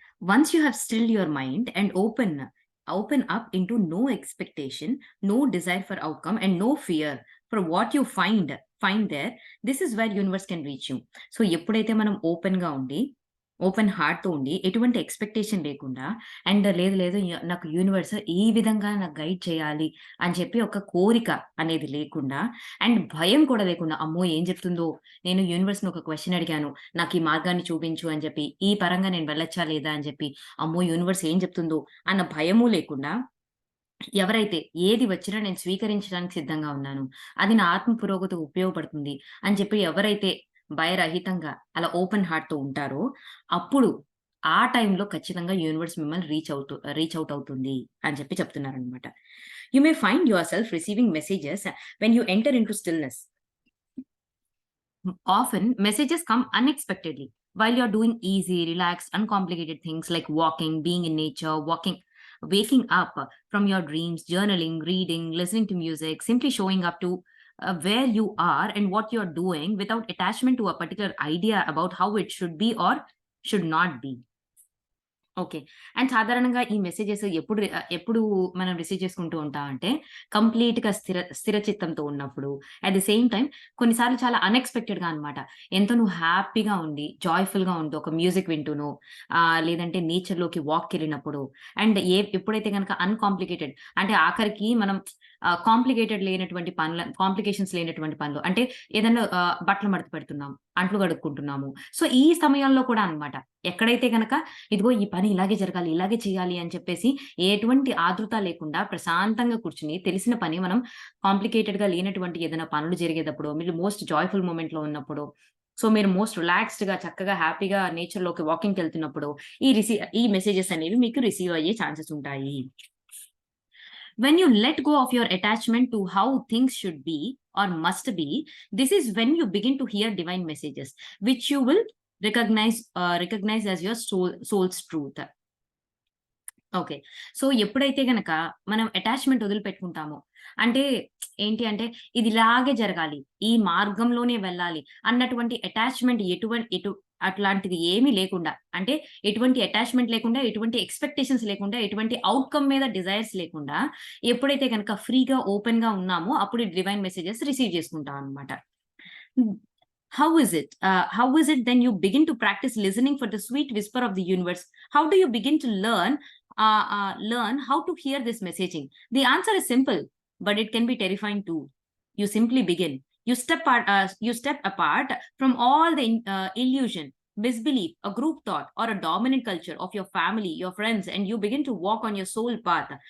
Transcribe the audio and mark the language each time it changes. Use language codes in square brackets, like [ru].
[en] Once you have stilled your mind and open up into no expectation, no desire for outcome, and no fear for what you find there, this is where universe can reach you. [te] So ఎప్పుడైతే మనం ఓపెన్‌గా ఉండి open హార్ట్‌తో ఉండి, ఎటువంటి expectation లేకుండా and లేదు లేదు నాకు యూనివర్స్ ఈ విధంగా నాకు గైడ్ చేయాలి అని చెప్పి ఒక కోరిక అనేది లేకుండా అండ్ భయం కూడా లేకుండా, అమ్మో! ఏం చెప్తుందో, నేను యూనివర్స్‌ని ఒక క్వెషన్ అడిగాను. నాకు ఈ మార్గాన్ని చూపించు అని చెప్పి, ఈ పరంగా నేను వెళ్ళొచ్చా లేదా అని చెప్పి, అమ్మో! యూనివర్స్ ఏం చెప్తుందో అన్న భయము లేకుండా ఎవరైతే ఏది వచ్చినా నేను స్వీకరించడానికి సిద్ధంగా ఉన్నాను. అది నా ఆత్మ పురోగతికి ఉపయోగపడుతుంది అని చెప్పి ఎవరైతే భయరహితంగా అలా ఓపెన్ హార్ట్‌తో ఉంటారో, అప్పుడు ఆ టైంలో ఖచ్చితంగా యూనివర్స్ మిమ్మల్ని రీచ్ ఔట్ అవుతుంది అని చెప్పి చెప్తున్నారనమాట. [en] You may find yourself receiving messages when you enter into stillness. Often, messages come unexpectedly while you're doing easy, relaxed, uncomplicated things like walking, being in nature, waking up from your dreams, journaling, reading, listening to music, simply showing up to where you are and what you're doing without attachment to a particular idea about how it should be or should not be. [te] Okay. And సాధారణంగా ఈ messages ఎప్పుడు మనం receive చేసుకుంటూ ఉంటామంటే, కంప్లీట్‌గా స్థిర చిత్తంతో ఉన్నప్పుడు, at the same time కొన్నిసార్లు చాలా అన్‌ఎక్స్‌పెక్టెడ్‌గా అనమాట. ఎంతో నువ్వు హ్యాపీగా ఉండి, జాయ్‌ఫుల్‌గా ఉంటూ ఒక మ్యూజిక్ వింటూనో, లేదంటే నేచర్‌లోకి వాక్‌కెళ్ళినప్పుడు అండ్ ఎప్పుడైతే గనక అన్‌కాంప్లికేటెడ్ అంటే ఆఖరికి మనం కాంప్లికేటెడ్ లేనటువంటి కాంప్లికేషన్స్ లేనటువంటి పనులు అంటే ఏదన్నా బట్టలు మడత పెడుతున్నాం, అంట్లు కడుక్కుంటున్నాము. సో, ఈ సమయంలో కూడా అనమాట. ఎక్కడైతే గనక ఇదిగో ఈ పని ఇలాగే జరగాలి, ఇలాగే చేయాలి అని చెప్పేసి ఎటువంటి ఆతృత లేకుండా ప్రశాంతంగా కూర్చొని తెలిసిన పని మనం కాంప్లికేటెడ్‌గా లేనటువంటి ఏదైనా పనులు జరిగేటప్పుడో, మీరు మోస్ట్ జాయ్‌ఫుల్ మొమెంట్‌లో ఉన్నప్పుడో, సో, మీరు మోస్ట్ రిలాక్స్డ్‌గా చక్కగా హ్యాపీగా నేచర్‌లోకి వాకింగ్‌కెళ్తున్నప్పుడు ఈ మెసేజెస్ అనేవి మీకు రిసీవ్ అయ్యే ఛాన్సెస్ ఉంటాయి. [en] When you let go of your attachment to how things should be or must be, this is when you begin to hear divine messages, which you will recognize as your soul's truth. [te] Okay. So, ఎప్పుడైతే గనక మనం attachment వదిలిపెట్టుకుంటామో, అంటే ఏంటి అంటే, ఇది ఇలాగే జరగాలి, ఈ మార్గంలోనే వెళ్ళాలి అన్నటువంటి అటాచ్‌మెంట్ అట్లాంటిది ఏమీ లేకుండా, అంటే ఎటువంటి అటాచ్‌మెంట్ లేకుండా, ఎటువంటి ఎక్స్‌పెక్టేషన్స్ లేకుండా, ఎటువంటి ఔట్‌కమ్ మీద డిజైర్స్ లేకుండా, ఎప్పుడైతే గనక ఫ్రీగా, ఓపెన్‌గా ఉన్నామో, అప్పుడు డివైన్ మెసేజెస్ రిసీవ్ చేసుకుంటాం అన్నమాట. [en] How is it? How is it then you begin to practice listening for the sweet whisper of the universe? How do you begin to learn how to hear this messaging? The answer is simple, but it can be terrifying too. You simply begin. You step apart from all the illusion, misbelief, a group thought, or a dominant culture of your family, your friends, and you begin to walk on your soul path.